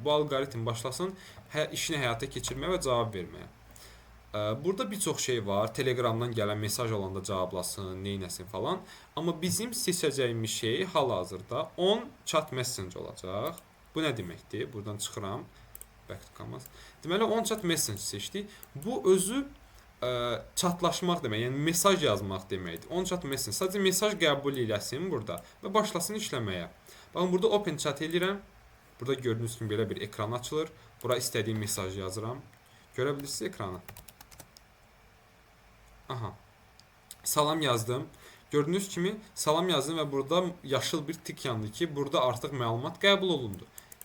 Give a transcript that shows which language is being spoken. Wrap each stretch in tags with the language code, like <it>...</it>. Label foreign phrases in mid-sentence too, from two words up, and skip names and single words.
<az>Bu alqoritm başlasın işini həyata keçirməyə və cavab verməyə. Burada bir çox şey var. Telegramdan gələn mesaj olanda cavablasın, neynəsin falan. Amma bizim seçəcəyimiz şey hal-hazırda 10</az> <en>chat message</en> <az>olacaq. Bu nə deməkdir? Buradan çıxıram.</az> <en>Back to canvas.</en> <az>Deməli 10</az> <en>chat message</en> <az>seçdik. Bu özü chatlaşmaq demək, yəni mesaj yazmaq deməkdir.</az> <en>10 chat message.</en> <az>Sadəcə mesaj qəbul eləsin burada və başlasın işləməyə. Baxın burada</az> <en>open chat</en> <az>edirəm. Burada gördüyünüz kimi belə bir ekran açılır. Bura istədiyim mesajı yazıram. Görə bilirsiniz ekranı. Aha. Salam yazdım. Gördüyünüz kimi salam yazdım və burada yaşıl bir tik yandı ki, burada artıq məlumat qəbul olundu.</az>